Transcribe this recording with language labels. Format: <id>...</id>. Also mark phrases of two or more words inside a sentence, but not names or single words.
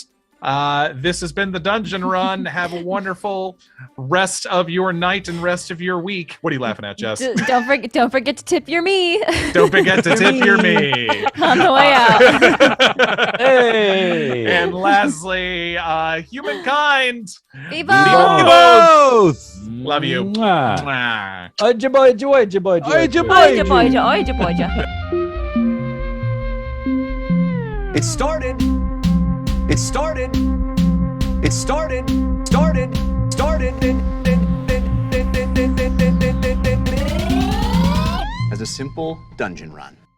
<en>This has been the Dungeon Run. Have a wonderful rest of your night and rest of your week. What are you laughing at, Jess? Don't forget to tip your me Don't forget to tip your me. on the way out. Hey! And lastly, humankind. Viva! Viva! Both. Love you. Mwah. Mwah. Oija, boija, oija, boija, Oija, Oija, boija, oija, boija. It started. As a simple dungeon run.</en>